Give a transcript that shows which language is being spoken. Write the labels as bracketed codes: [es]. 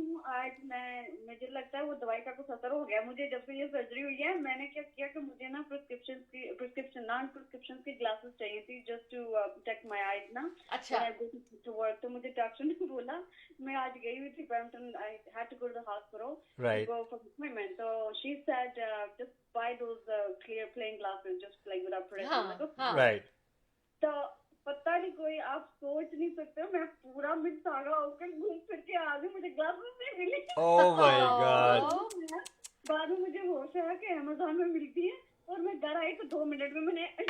[hi] आज मुझे लगता है वो दवाई का कुछ असर हो गया मुझे, जब से ये सर्जरी हुई है। मैंने क्या किया कि मुझे ना नॉन प्रिस्क्रिप्शन की ग्लासेस चाहिए थी, [en] just to protect my eyes [hi] ना। अच्छा। [en] to work, [hi] तो मुझे डॉक्टर ने बोला, मैं आज गई हुई थी Brampton, [en] I had to go to the hospital Right. to go for appointment, so she said just buy those clear plain glasses, just like without protection. [hi] हाँ। [en] Right. [hi] तो पता नहीं, कोई आप सोच नहीं सकते, मैं पूरा मिर्चागा होकर घूम फिर के आ गई, मुझे ग्लासेस नहीं मिली। [en] Oh my God. [hi] बाद में मुझे होश आया कि अमेज़न में मिलती है, और मैं घर आई तो 2 मिनट में मैंने